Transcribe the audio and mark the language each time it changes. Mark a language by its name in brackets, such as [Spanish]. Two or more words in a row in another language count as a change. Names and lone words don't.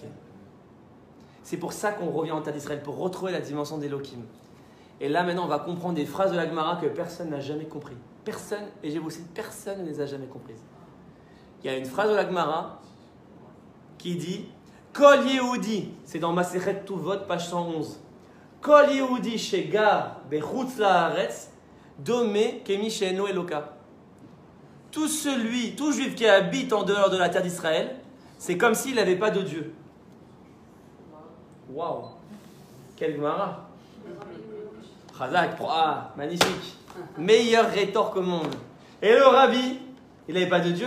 [French] C'est pour ça qu'on revient en terre d'Israël, pour retrouver la dimension d'Elohim. Et là, maintenant, on va comprendre des phrases de la Gemara que personne n'a jamais compris. Personne, et je vous cite, personne ne les a jamais comprises. Il y a une phrase de la Gemara qui dit [Hebrew] כל יהודי, [French] c'est dans Masechet Tuvot, page 111. [Hebrew] כל יהודי שגר בחוץ לארץ, דומה כמי שאין אלוה. [French] Tout juif qui habite en dehors de la terre d'Israël, c'est comme s'il n'avait pas de Dieu. Waouh! Quelle Gemara. Chazak, magnifique. Meilleur rhétorique au monde. Et le Rabbi, il n'avait pas de Dieu.